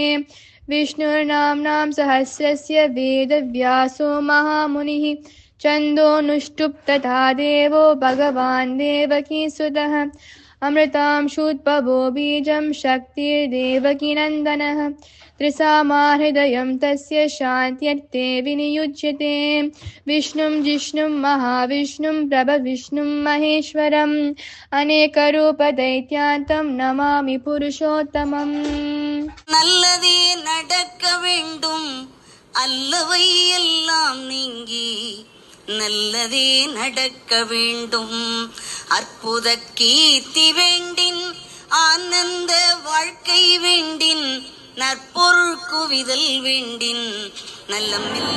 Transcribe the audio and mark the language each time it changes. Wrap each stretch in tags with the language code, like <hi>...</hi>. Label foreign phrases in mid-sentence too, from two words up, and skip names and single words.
<sa>विष्णुर्नाम्नां सहस्रस्य वेदव्यासो महामुनिः छन्दोनुष्टुप् तथा देवो भगवान् देवकीसुतः अमृतांशूद्भवो बीजं शक्तिर्देवकीनन्दनः त्रिसामाहृदयं तस्य शान्त्यर्थे विनियुज्यते। विष्णुं जिष्णुं महाविष्णुं प्रभविष्णुं महेश्वरम् अनेकरूपदैत्यान्तं नमामि पुरुषोत्तमम्।</sa> <ta>நல்லதே நடக்க வேண்டும் அல்லவை எல்லாம் நீங்கி நல்லதே நடக்க வேண்டும் அற்புத கீர்த்தி வேண்டின் ஆனந்த வாழ்க்கை வேண்டின் நற்பொருள் குவிதல் வேண்டின் நல்லம்</ta>